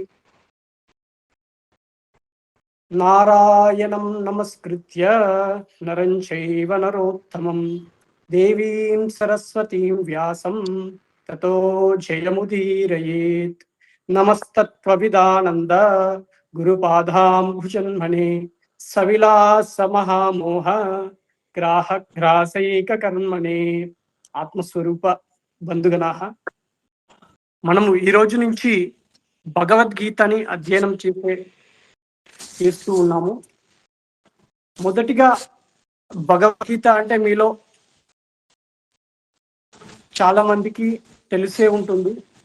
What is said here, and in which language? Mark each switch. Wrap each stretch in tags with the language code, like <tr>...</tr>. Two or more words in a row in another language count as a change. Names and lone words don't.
<sa>नारायणं नमस्कृत्य नरं चैव नरोत्तमं देवीं सरस्वतीं व्यासं ततो जयमुदीरयेत्। नमस्तत्त्वविदानन्द गुरुपादाम्बुजन्मने सविलासमहामोह గ్రాసైకకర్మణే. ఆత్మస్వరూప బంధుగణాః,</sa> <te>మనము ఈ రోజు నుంచి భగవద్గీతని అధ్యయనం చేస్తూ ఉన్నాము. మొదటిగా భగవద్గీత అంటే మీలో చాలా మందికి తెలిసే ఉంటుంది.</te>